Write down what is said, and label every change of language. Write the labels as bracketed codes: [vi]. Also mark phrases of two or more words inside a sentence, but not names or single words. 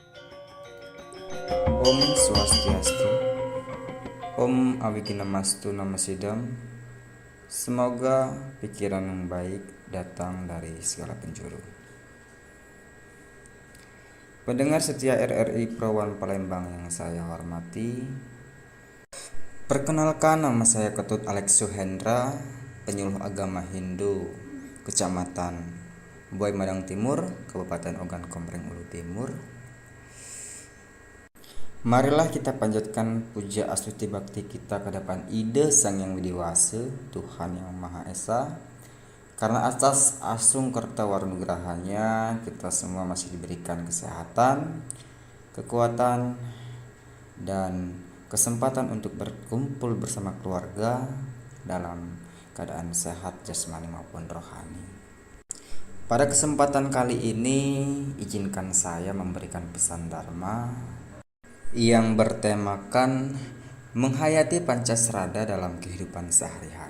[sa] Om Swastiastu, Om Awikinamastu Namasidam. [id] Semoga pikiran yang baik datang dari segala penjuru. Pendengar setia RRI Prawan Palembang yang saya hormati, perkenalkan, nama saya Ketut Alex Suhendra, penyuluh agama Hindu, Kecamatan Buai Madang Timur, Kabupaten Ogan Komering Ulu Timur. Marilah kita panjatkan puja astuti bakti kita ke hadapan Ide Sang Yang Widiwasa, Tuhan Yang Maha Esa. Karena atas asung kerta warunugrahanya, kita semua masih diberikan kesehatan, kekuatan, dan kesempatan untuk berkumpul bersama keluarga dalam keadaan sehat jasmani maupun rohani. Pada kesempatan kali ini, izinkan saya memberikan pesan Dharma yang bertemakan menghayati Pancasrada dalam kehidupan sehari-hari.